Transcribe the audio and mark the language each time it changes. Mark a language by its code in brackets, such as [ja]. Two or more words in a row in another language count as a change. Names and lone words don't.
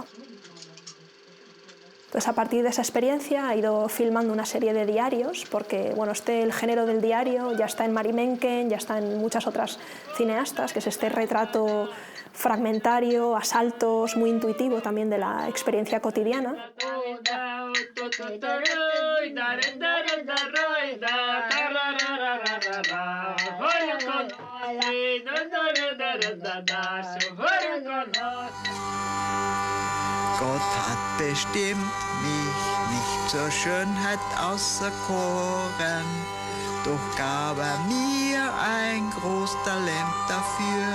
[es] Entonces, a partir de esa experiencia ha ido filmando una serie de diarios, porque bueno, el género del diario ya está en Mary Menken, ya está en muchas otras cineastas, que es este retrato fragmentario, a saltos, muy intuitivo también de la experiencia cotidiana. [de] Gott hat bestimmt mich nicht zur Schönheit auserkoren, doch gab mir ein großes Talent dafür.